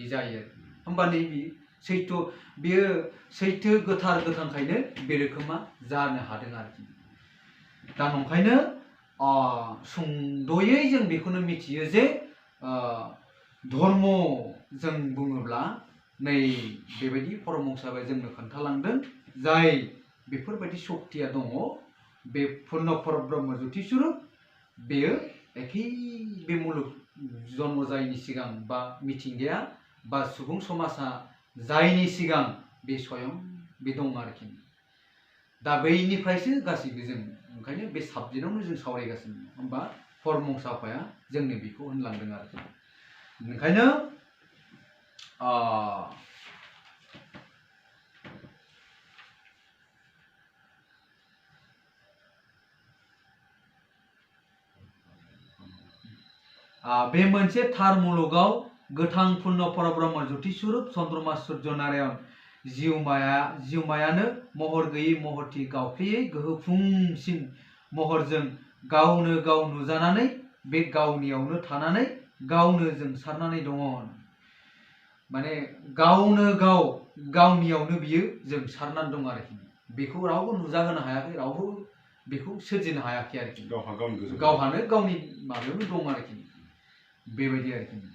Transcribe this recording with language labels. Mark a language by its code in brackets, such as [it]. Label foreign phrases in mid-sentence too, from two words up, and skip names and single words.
[brx] जायो होमबा नै बेयो सैथो गोथार गोथांखायनो बे रोखोमा जानो हादों आरोखि दा नंखायनो सुंद'यै जों बेखौनो मिथियो जे धर्म जों बुङोब्ला नै बेबायदि परमहंसआ जोंनो खोन्थालांदों जाय बेफोरबायदि शक्तिया दङ बे पुर्ण परब्रह्म ज्योति स्वरूप बेयो एखे बे मुलुग जन्म जायैनि सिगां बा मिथिंगाया बा सुबुं समाजा जायनि सिगां बे स्वयं बे दं आरोखि दा बैनिफ्रायसो गासैबो जों ओंखायनो बे साबजेक्टआवनो जों सावरायगासिनो होमबा परमहंस आफाया जोंनो बेखौ होनलांदों आरोखि ओंखायनो बे मोनसे थार मुलुगाव गोथां पुर्ण परब्रह्म ज्योति स्वरूप चन्द्रमा सूर्य नारायण जिउमायानो महर गैयै महरथि गावफ्लेयै गोहोफुंसिन महरजों गावनो गाव नुजानानै बे गावनियावनो थानानै गावनो जोंसारनानै दङ माने गावनो गाव गावनियावनो बियो जोंसारनानै दं आरोखि बेखौ रावबो नुजाहोनो हायाखै रावबो बेखौ सोरजिनो हायाखै आरोखि गावहानो गावनि माबायावनो दं आरोखि बेबायदि आरोखि